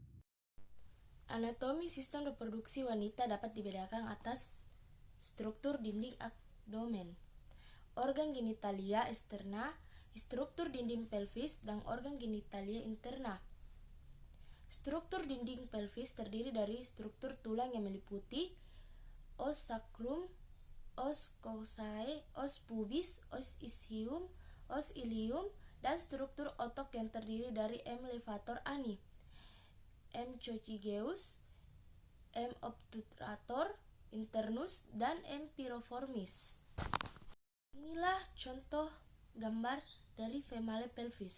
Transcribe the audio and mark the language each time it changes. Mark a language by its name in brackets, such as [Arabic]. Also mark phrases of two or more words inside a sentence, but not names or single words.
[Indonesian] Anatomi sistem reproduksi wanita dapat dibedakan atas struktur dinding abdomen, organ genitalia eksterna, struktur dinding pelvis, dan organ genitalia interna. Struktur dinding pelvis terdiri dari struktur tulang yang meliputi [Latin] os sacrum, os coccygeae, os pubis, os ischium, os ilium, [Indonesian] dan struktur otot yang terdiri dari M. [Latin] levator ani, M. coccygeus, M. obturator internus, dan M. piriformis. [Indonesian] Inilah contoh gambar dari [English] female pelvis.